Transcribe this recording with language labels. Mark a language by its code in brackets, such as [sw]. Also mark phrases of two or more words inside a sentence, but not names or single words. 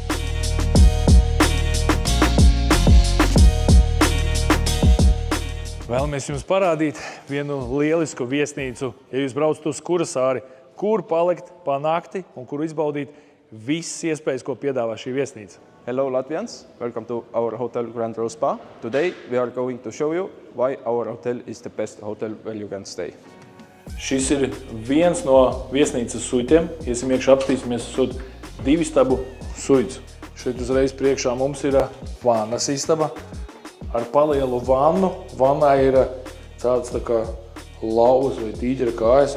[lv] Vēlamies jums parādīt vienu lielisku viesnīcu, ja jūs braucat uz Kurasāri, kur palikt pa nakti un kur izbaudīt visas iespējas, ko piedāvā šī viesnīca. [en] Hello Latvians, welcome to our hotel Grand Rose Spa. Today we are going to show you why our hotel is the best hotel where you can stay. [lv] Šis ir viens no viesnīcas suitiem. Iesim iekšā, apstīsimies uz 2 istabu suits. Šeit uzreiz priekšā mums ir vannas istaba ar palielu vannu. Vannā ir tāds tā kā lauvas vai tīģera kājas.